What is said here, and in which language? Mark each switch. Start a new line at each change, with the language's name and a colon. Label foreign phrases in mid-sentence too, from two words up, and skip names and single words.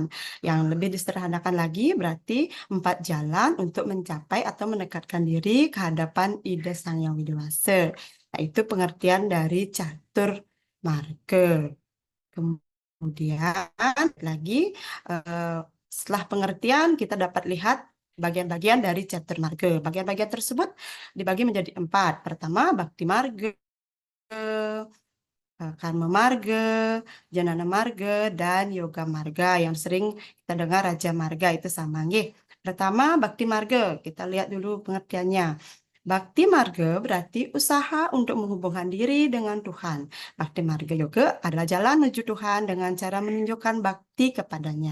Indonesian: Yang lebih disederhanakan lagi berarti empat jalan untuk mencapai atau mendekatkan diri ke hadapan ide Sang Yang Widi Wasa. Nah, itu pengertian dari catur marga. Kemudian lagi eh, setelah pengertian kita dapat lihat bagian-bagian dari catur marga. Bagian-bagian tersebut dibagi menjadi empat. Pertama, bakti marga, karma marga, janana marga, dan yoga marga. Yang sering kita dengar raja marga itu sama. Nggih. Pertama, bakti marga. Kita lihat dulu pengertiannya. Bakti marga berarti usaha untuk menghubungkan diri dengan Tuhan. Bakti marga yoga adalah jalan menuju Tuhan dengan cara menunjukkan bakti kepadanya.